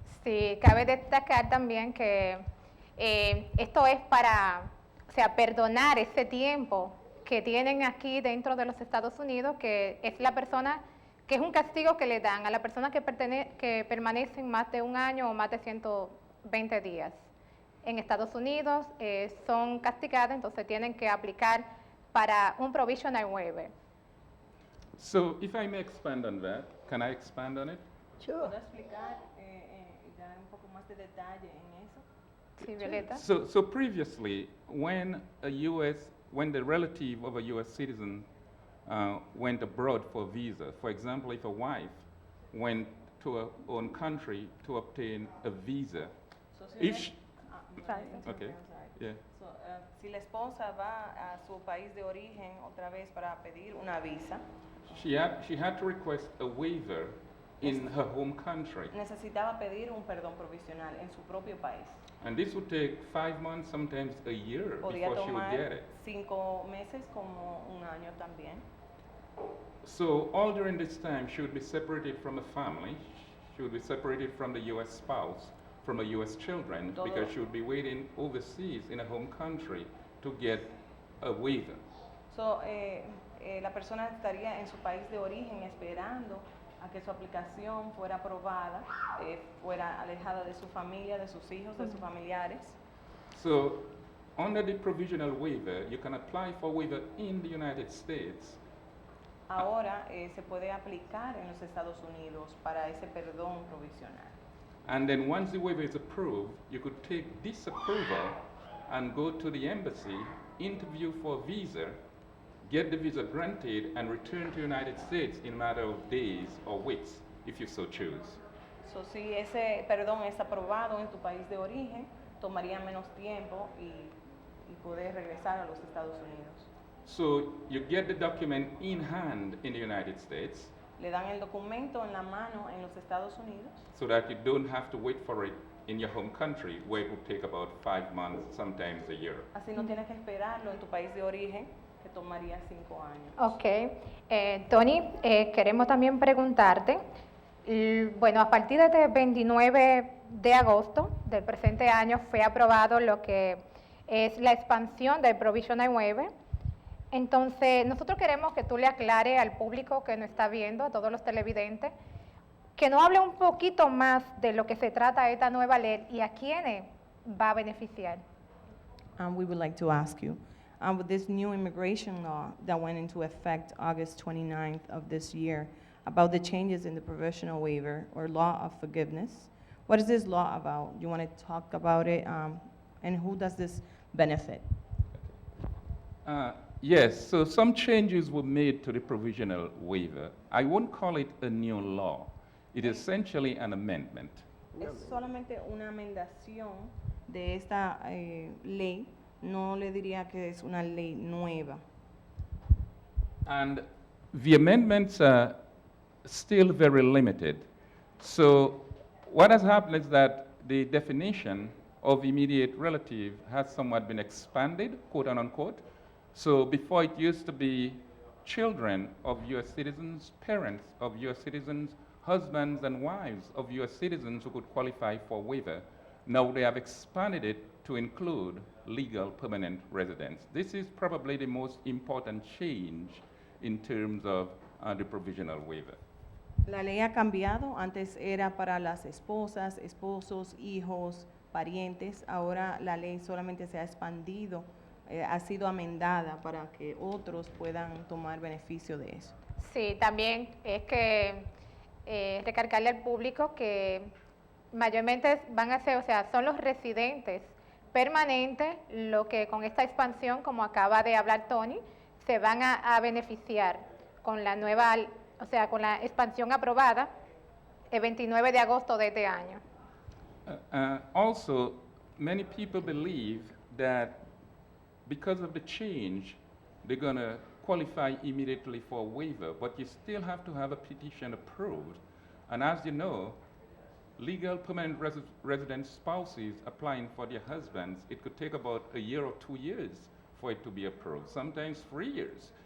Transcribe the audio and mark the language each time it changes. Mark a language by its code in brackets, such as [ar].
[es] Sí, cabe destacar también que esto es para, o sea, perdonar ese tiempo que tienen aquí dentro de los Estados Unidos, que es la persona, que es un castigo que le dan a la persona que permanecen más de un año o más de 120 días en Estados Unidos, son castigadas, entonces tienen que aplicar para un provisional waiver. [en] So if I may expand on that, can I expand on it? Sure. [es] ¿Puedo explicar y dar un poco más de detalle en eso? Sí, Violeta. [en] So previously, when the relative of a U.S. citizen went abroad for visa. For example, if a wife went to her own country to obtain a visa, So, if she, okay. yeah. [es] So, si la esposa va a su país de origen otra vez para pedir una visa, [en] She had to request a waiver in her home country. [es] necesitaba pedir un perdón provisional en su propio país. [en] And this would take 5 months, sometimes a year [es] Podía [en] before she would [es] tomar [en] get it. [es] 5 meses como un año también. [en] So all during this time, she would be separated from a family. She would be separated from the U.S. spouse, from her U.S. children, [es] Todo. [en] because she would be waiting overseas in her home country to get a waiver. [es] So, la persona estaría en su país de origen esperando a que su aplicación fuera aprobada, fuera alejada de su familia, de sus hijos, de sus familiares. [en] So under the provisional waiver, you can apply for waiver in the United States. [es] Ahora se puede aplicar en los Estados Unidos para ese perdón provisional. [en] And then once the waiver is approved, you could take this approval and go to the embassy, interview for a visa, get the visa granted, and return to the United States in a matter of days or weeks, if you so choose. [es] So, si ese perdón es aprobado en tu país de origen, tomaría menos tiempo y poder regresar a los Estados Unidos. [en] So you get the document in hand in the United States, [es] Le dan el documento en la mano en los Estados Unidos, [en] so that you don't have to wait for it in your home country, where it would take about 5 months, sometimes a year. [es] así no tienes que esperarlo en tu país de origen, que tomaría 5 años. [en] Ok. [es] Tony, queremos también preguntarte, bueno, a partir de este 29 de agosto del presente año fue aprobado lo que es la expansión del Provisional Waiver. Entonces, nosotros queremos que tú le aclares al público que nos está viendo, a todos los televidentes, que nos hable un poquito más de lo que se trata esta nueva ley y a quiénes va a beneficiar. [en] We would like to ask you, with this new immigration law that went into effect August 29th of this year, about the changes in the provisional waiver or law of forgiveness, what is this law about? You want to talk about it, and who does this benefit? Yes, so some changes were made to the provisional waiver. I won't call it a new law. It is essentially an amendment. [es] Es solamente una amendación de esta ley, no le diría que es una ley nueva. [en] And the amendments are still very limited. So what has happened is that the definition of immediate relative has somewhat been expanded, quote unquote. So before it used to be children of U.S. citizens, parents of U.S. citizens, husbands and wives of U.S. citizens who could qualify for waiver. Now they have expanded it to include legal permanent residents. This is probably the most important change in terms of the provisional waiver. [es] La ley ha cambiado, antes era para las esposas, esposos, hijos, parientes, ahora la ley solamente se ha expandido, ha sido amendada para que otros puedan tomar beneficio de eso. Sí, también es que recargarle al público que mayormente van a ser, o sea, son los residentes permanentes lo que con esta expansión, como acaba de hablar Tony, se van a beneficiar con la nueva, o sea, con la expansión aprobada el 29 de agosto de este año. [en] Also, many people believe that because of the change, they're going to qualify immediately for a waiver, but you still have to have a petition approved. And as you know, legal permanent resident spouses applying for their husbands, it could take about a year or 2 years for it to be approved, sometimes 3 years.